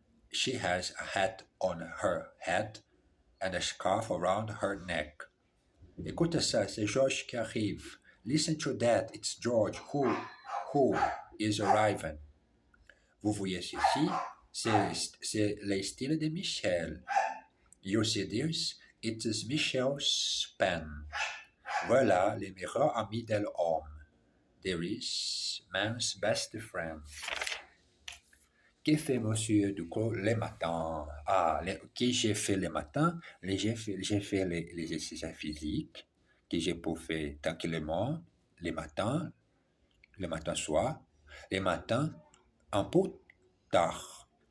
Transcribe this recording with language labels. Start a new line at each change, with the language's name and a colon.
English: She has a hat on her head and a scarf around her neck.
French: Écoutez ça, c'est George qui arrive.
English: Listen to that, it's George who is arriving.
French: Vous voyez ceci, c'est le style de Michel.
English: You see this, it is Michel's pen.
French: Voilà les meilleurs amis de l'homme.
English: There is man's best friend.
French: Que fait Monsieur Duclos le matin? Que j'ai fait le matin? J'ai fait les exercices physiques que j'ai pu faire tranquillement le matin soir, le matin un peu tard.